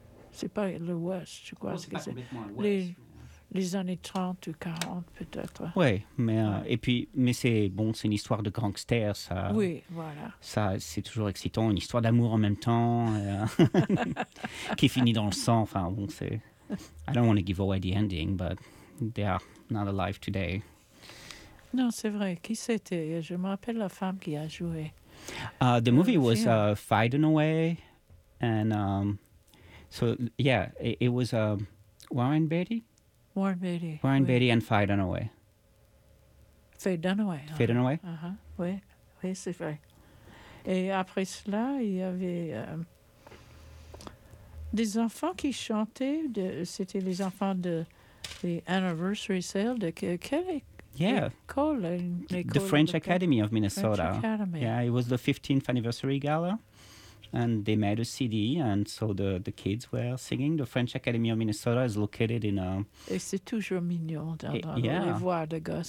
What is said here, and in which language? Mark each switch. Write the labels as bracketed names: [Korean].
[French] C'est pas le West, je crois. C'est pas que complètement c'est. Le West. Les années 30 ou 40, peut-être. Oui, mais, mais c'est bon, c'est une histoire de gangster, ça. Oui, voilà. Ça, c'est toujours excitant, une histoire d'amour en même temps, qui finit dans le sang. Enfin, bon, c'est. [English] I don't want to give away the ending, but they are not alive today. [French] Non, c'est vrai. Qui c'était? Je me rappelle la femme qui a joué. [English] The movie was Fighting Away. And it was Warren Beatty. Warren Beatty and Faye Dunaway. Faye Dunaway. Faye Dunaway. [French] Uh-huh. Oui, c'est vrai. Et après cela, il y avait des enfants qui chantaient. C'était les enfants de [English] the anniversary sale [French] de quelle école? [English] The French Academy of Minnesota. French Academy. Yeah, it was the 15th anniversary gala. And they made a CD, and so the kids were singing. The French Academy of Minnesota is located in a... [French] Et c'est toujours mignon d'entendre les voix de gosses.